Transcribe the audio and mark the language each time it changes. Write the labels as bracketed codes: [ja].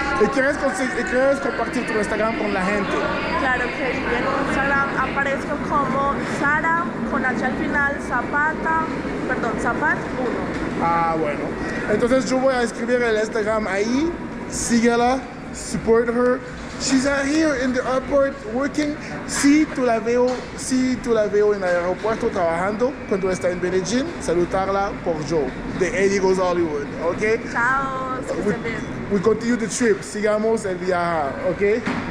[es] ¿Y quieres compartir tu Instagram con la gente? Claro que sí, en Instagram aparezco como Sara con H al final, Zapat 1. Ah, bueno. Entonces yo voy a escribir el Instagram ahí. Síguela, [en] support her. She's out here in the airport working. [es] Si tú la veo en el aeropuerto trabajando cuando está en Medellín, saludarla por yo, de Eddie Goes Hollywood, ¿ok? Chao, [en] we continue the trip, [es] sigamos el viaje, [en] ¿ok?